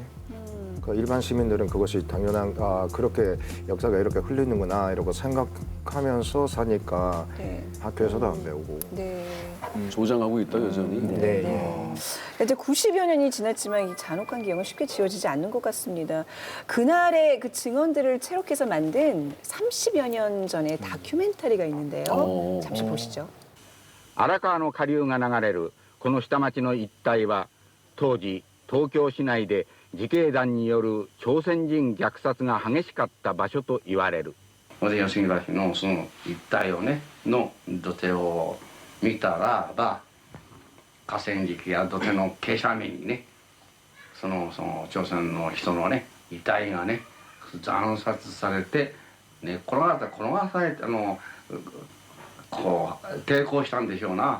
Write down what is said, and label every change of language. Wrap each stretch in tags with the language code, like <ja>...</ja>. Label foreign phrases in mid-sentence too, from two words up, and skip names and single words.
<ko>그러니까 일반 시민들은 그것이 당연한 그렇게 역사가 이렇게 흘리는구나 이러고 생각하면서 사니까 학교에서도 안 배우고 조장하고 있다 여전히. 이제 90여 년이 지났지만 이 잔혹한 기억은 쉽게 지워지지 않는 것 같습니다. 그날의 그 증언들을 채록해서 만든 30여 년 전의 다큐멘터리가 있는데요. 잠시 보시죠.</ko> <ja>荒川の下流が流れるこの下町の一帯は当時東京市内で自警団による朝鮮人虐殺が激しかった場所と言われる。で吉木橋のその一帯をねの土手を見たらば河川敷や土手の傾斜面にねその朝鮮の人のね遺体がね惨殺されてね転がされてこう抵抗したんでしょうな。</ja>